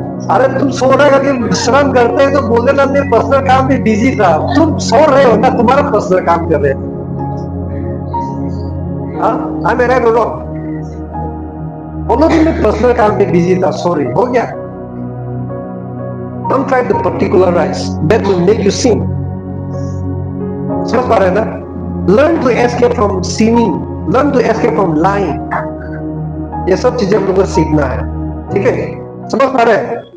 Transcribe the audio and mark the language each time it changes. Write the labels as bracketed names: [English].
[Hindi] अरे तुम सो रहे हो कि विश्राम करते हैं तो बोले ना, मैं पर्सनल काम में बिजी था। तुम सो रहे हो ना, तुम्हारा पर्सनल काम कर रहे हैं। हाँ, [English] I am right और wrong? [Hindi] बोलो कि मैं पर्सनल काम में बिजी था, सॉरी, हो गया। [English] Don't try to particularize. That will make you sin. [Hindi] समझ पा रहे हैं ना? [English] Learn to escape from sinning. Learn to escape from lying. [Hindi] ये सब चीजें हम लोगों को सीखना है, ठीक है? समझ पा रहे हैं?